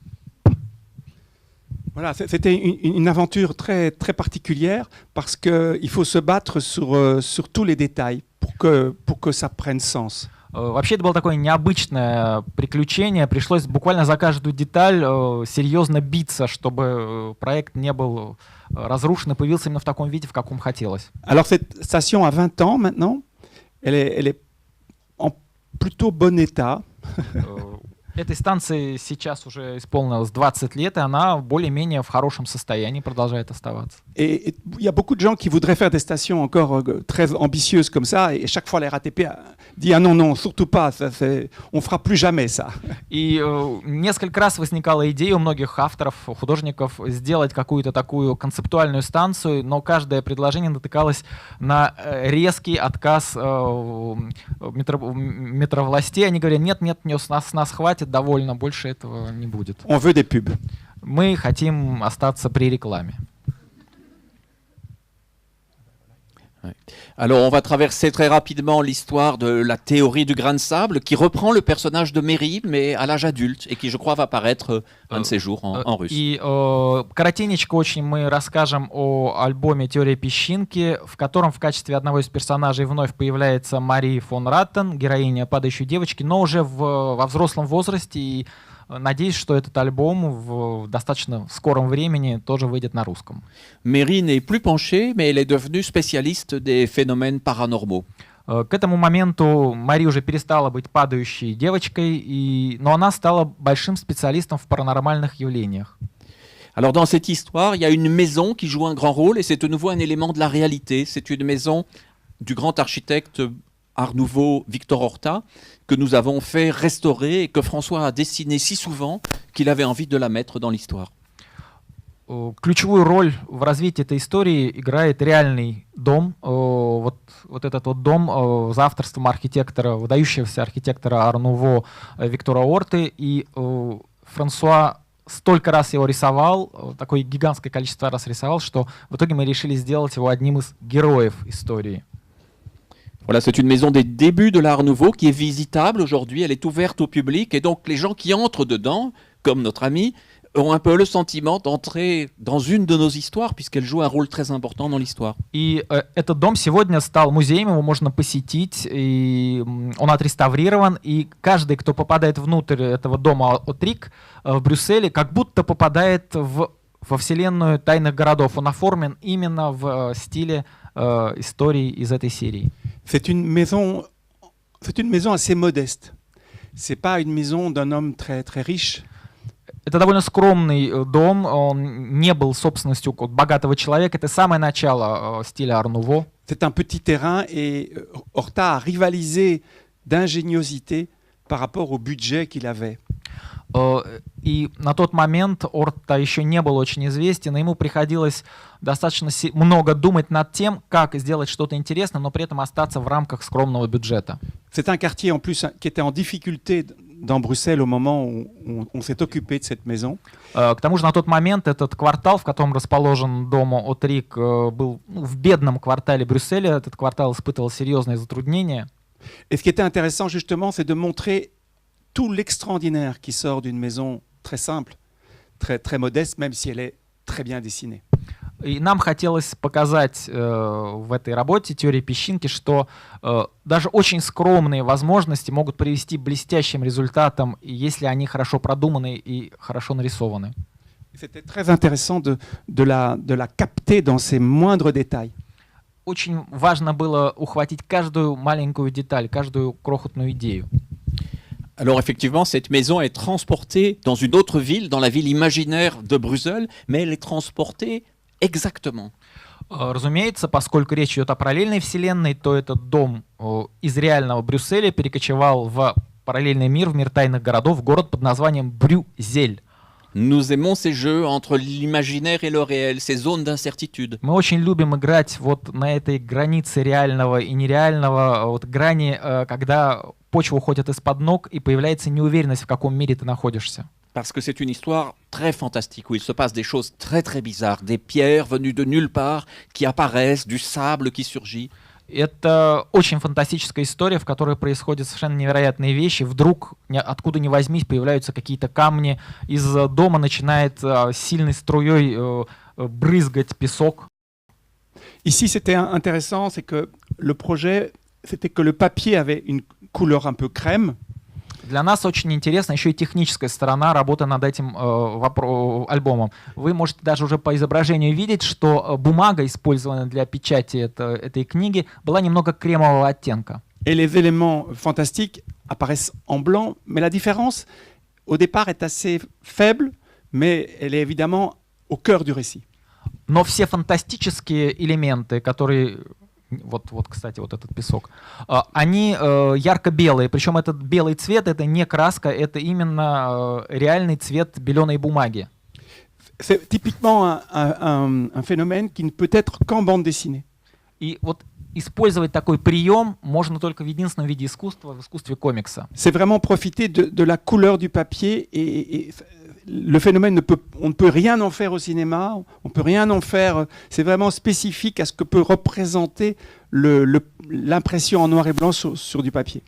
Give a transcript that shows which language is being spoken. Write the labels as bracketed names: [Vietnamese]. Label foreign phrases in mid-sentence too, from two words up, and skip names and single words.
[French] Voilà, c'était une aventure très, très particulière parce qu'il faut se battre sur tous les détails pour que ça prenne sens. [Russian] Вообще это было такое необычное приключение. Пришлось буквально за каждую деталь серьезно биться, чтобы проект не был разрушен и появился именно в таком виде, в каком хотелось. [French] Alors cette station a 20 ans maintenant. Elle est en plutôt bon état. [Russian] Этой станции сейчас уже исполнилось 20 лет, и она более-менее в хорошем состоянии продолжает оставаться. [French] Et il y a beaucoup de gens qui voudraient faire des stations encore très ambitieuses comme ça, et chaque fois la RATP dit ah non, surtout pas, on fera plus jamais ça. [Russian] И несколько раз возникала идея у многих авторов, художников сделать какую-то такую концептуальную станцию, но каждое предложение натыкалось на резкий отказ метровластей. Они говорят, нет, нас хватит, довольно, больше этого не будет. [French] On veut des pubs. [Russian] Мы хотим остаться при рекламе. [French] Alors, on va traverser très rapidement l'histoire de la théorie du grain de sable qui reprend le personnage de Méry, mais à l'âge adulte, et qui, je crois, va paraître un de ces jours en russe. [Russian] И коротенечко очень мы расскажем о альбоме «Теория песчинки», в котором в качестве одного из персонажей вновь появляется Мари фон Раттен, героиня «Падающей девочки», но уже во взрослом возрасте, и надеюсь, что этот альбом в достаточно скором времени тоже выйдет на русском. [French] Méry n'est plus penchée, mais elle est devenue spécialiste des phénomènes paranormaux. [Russian] К этому моменту Мари уже перестала быть падающей девочкой, но она стала большим специалистом в паранормальных явлениях. [French] Alors dans cette histoire, il y a une maison qui joue un grand rôle et c'est de nouveau un élément de la réalité. C'est une maison du grand architecte Art Nouveau Victor Horta que nous avons fait restaurer et que François a dessiné si souvent qu'il avait envie de la mettre dans l'histoire. [Russian] Ключевую роль в развитии этой истории играет реальный дом. Вот этот вот дом за авторством архитектора, выдающегося архитектора Ар Нуво Виктора Орты. И Франсуа столько раз его рисовал, такое гигантское количество раз рисовал, что в итоге мы решили сделать его одним из героев истории. [French] Voilà, c'est une maison des débuts de l'Art Nouveau qui est visitable aujourd'hui, elle est ouverte au public et donc les gens qui entrent dedans, comme notre ami, ont un peu le sentiment d'entrer dans une de nos histoires puisqu'elle joue un rôle très important dans l'histoire. [Russian] И этот дом сегодня стал музеем, его можно посетить, и он отреставрирован, и каждый, кто попадает внутрь этого дома Отрик в Брюсселе, как будто попадает во вселенную тайных городов. Он оформлен именно в стиле истории из этой серии. [French] C'est une maison assez modeste. C'est pas une maison d'un homme très très riche. [Russian] Это довольно скромный дом, он не был собственностью богатого человека. Это самое начало стиля Ар Нуво. [French] C'est un petit terrain et Horta a rivalisé d'ingéniosité par rapport au budget qu'il avait. [Russian] И на тот момент Орта еще не был очень известен, и ему приходилось достаточно много думать над тем, как сделать что-то интересное, но при этом остаться в рамках скромного бюджета. [French] C'est un quartier en plus qui était en difficulté dans Bruxelles au moment où on s'est occupé de cette maison. [Russian] К тому же на тот момент этот квартал, в котором расположен дом Отрик, был в бедном квартале Брюсселя. Этот квартал испытывал серьезные затруднения. [French] Et ce qui était intéressant justement, c'est de montrer tout l'extraordinaire qui sort d'une maison très simple, très, très modeste, même si elle est très bien dessinée. [Russian] И нам хотелось показать в этой работе «Теория песчинки», что даже очень скромные возможности могут привести к блестящим результатам, если они хорошо продуманы и хорошо нарисованы. [French] C'était très intéressant de la capter dans ses moindres détails. [Russian] Очень важно было ухватить каждую маленькую деталь, каждую крохотную идею. [French] Alors effectivement, cette maison est transportée dans une autre ville, dans la ville imaginaire de Bruxelles, mais elle est transportée exactement. [Russian] Разумеется, поскольку речь идет о параллельной вселенной, то этот дом из реального Брюсселя перекочевал в параллельный мир, в мир тайных городов, в город под названием Брюзель. [French] Nous aimons ces jeux entre l'imaginaire et le réel, ces zones d'incertitude. [Russian] Мы очень любим играть вот на этой границе реального и нереального, вот грани, когда почва уходит из-под ног и появляется неуверенность, в каком мире ты находишься. [French] Parce que c'est une histoire très fantastique où il se passe des choses très très bizarres, des pierres venues de nulle part qui apparaissent, du sable qui surgit. [Russian] Это очень фантастическая история, в которой происходят совершенно невероятные вещи. Вдруг, откуда ни возьмись, появляются какие-то камни. Из дома начинает сильной струей брызгать песок. [French] Ici, c'était intéressant, c'est que le projet, c'était que le papier avait une couleur un peu crème. [Russian] Для нас очень интересна еще и техническая сторона работы над этим альбомом. Вы можете даже уже по изображению видеть, что бумага, использованная для печати этой книги, была немного кремового оттенка. [French] Et les éléments fantastiques apparaissent en blanc, mais la différence, au départ, est assez faible, mais elle est évidemment au cœur du récit. [Russian] Но все фантастические элементы, которые... Вот, кстати, вот этот песок. Они ярко-белые, причем этот белый цвет — это не краска, это именно реальный цвет беленой бумаги. [French] C'est typiquement un phénomène qui ne peut être qu'en bande dessinée. [Russian] И вот использовать такой прием можно только в единственном виде искусства, в искусстве комикса. [French] C'est vraiment profiter de la couleur du papier et le phénomène on ne peut rien en faire au cinéma, on ne peut rien en faire. C'est vraiment spécifique à ce que peut représenter l'impression en noir et blanc sur du papier.